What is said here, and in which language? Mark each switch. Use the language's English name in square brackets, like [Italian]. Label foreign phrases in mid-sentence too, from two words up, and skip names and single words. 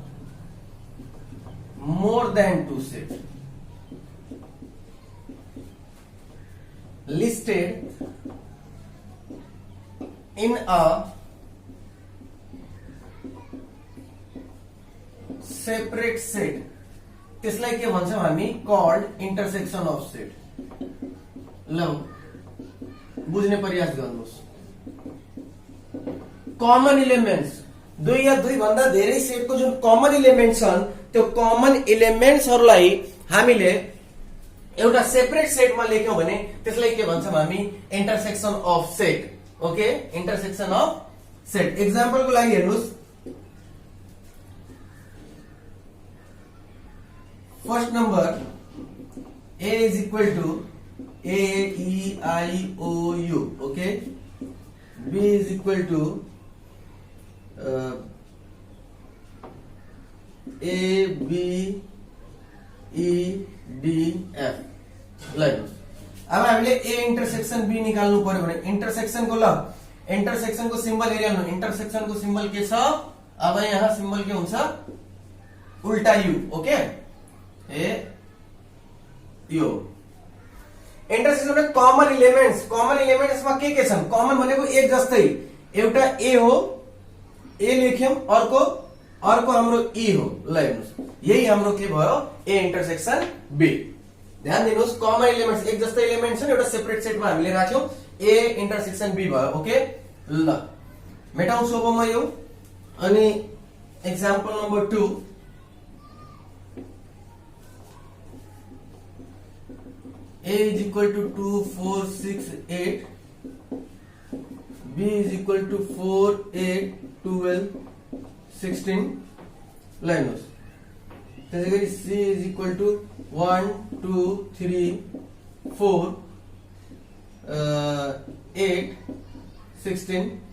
[English] more than two sets listed in a separate set, [Nepali] त्यसलाई के भन्छौं हामी [English] called intersection of set. [Nepali] ल बुझ्ने प्रयास गर्नुहोस्. [English] common elements, [Nepali] दुई या दुई भन्दा धेरै सेटको जुन [English] common element [Nepali] छन् त्यो कमन इलिमेन्ट्सहरुलाई हामीले एउटा [English] separate set [Nepali] लेख्यौं भने त्यसलाई के भन्छौं हामी [English] intersection of set. okay, intersection of set. [Nepali] एक्जाम्पलको लागि हेर्नुस्. [English] first number A is equal to A, E, I, O, U. Okay. B is equal to A, B, E, D, F. [Nepali] लाइक अब हामीले A इंटरसेक्शन B निकाल्नु पर्यो भने इंटरसेक्शन को ल इंटरसेक्शन को सिम्बल हेरिहाल्नु. इंटरसेक्शन को सिम्बल के छ? अब यहाँ सिम्बल के हुन्छ? उल्टा U. ओके, ए यो इंटरसेक्शन में [English] common elements [Nepali] में के छन्? कॉमन भनेको एक जस्तै एउटा ए हो, ए लेख्यौं, अर्को हाम्रो ई हो. ल हेर्नुस्, यही हाम्रो के भयो? [English] A intersection B. [Nepali] ध्यान दिनुहोस्, [English] common elements [Nepali] एक जस्तै इलिमेंट छन्, एउटा [English] separate set [Nepali] हामीले राख्यौं, [English] A intersection B [Nepali] भयो. ओके, ल मेटाउँछु अब म यो. अनि [English] example number [Nepali] 2. [English] A is equal to 2, 4, 6, 8. B is equal to 4, 8, 12, 16. Linus. त्यसैगरी C is equal to 1, 2, 3, 4, 8, 16.